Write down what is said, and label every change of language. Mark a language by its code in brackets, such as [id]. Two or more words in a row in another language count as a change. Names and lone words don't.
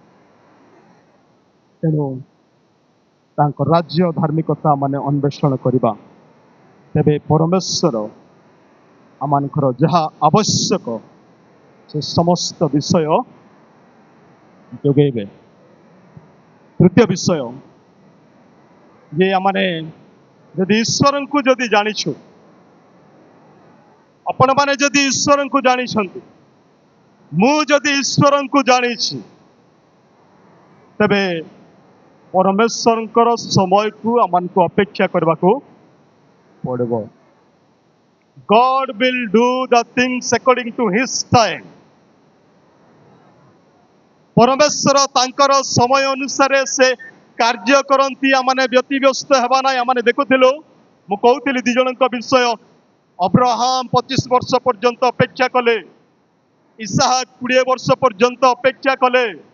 [or] ତେଣୁ ତାଙ୍କ ରାଜ୍ୟ ଧାର୍ମିକତା ମାନେ ଅନ୍ୱେଷଣ କରିବା ତେବେ ପରମେଶ୍ୱର ଆମମାନଙ୍କର ଯାହା ଆବଶ୍ୟକ ସେ ସମସ୍ତ ବିଷୟ ଯୋଗେଇବେ ତୃତୀୟ ବିଷୟ ଯେ ଆମମାନେ ଯଦି ଈଶ୍ୱରଙ୍କୁ ଯଦି ଜାଣିଛୁ ଆପଣମାନେ ଯଦି ଈଶ୍ୱରଙ୍କୁ ଜାଣିଛନ୍ତି ମୁଁ ଯଦି ଈଶ୍ୱରଙ୍କୁ ଜାଣିଛି ତେବେ ପରମେଶ୍ୱରଙ୍କର ସମୟକୁ ଆମମାନଙ୍କୁ ଅପେକ୍ଷା କରିବାକୁ ପଡ଼ିବ [en] God will do the things according to his time [or] ପରମେଶ୍ୱର ତାଙ୍କର ସମୟ ଅନୁସାରେ ସେ କାର୍ଯ୍ୟ କରନ୍ତି ଆମମାନେ ବ୍ୟତିବ୍ୟସ୍ତ ହେବା ନାହିଁ ଆମମାନେ ଦେଖୁଥିଲୁ ମୁଁ କହୁଥିଲି ଦି ଜଣଙ୍କ ବିଷୟ। ଅବ୍ରାହମ 25 ବର୍ଷ ପର୍ଯ୍ୟନ୍ତ ଅପେକ୍ଷା କଲେ, ଇସାହାକ 20 ବର୍ଷ ପର୍ଯ୍ୟନ୍ତ ଅପେକ୍ଷା କଲେ।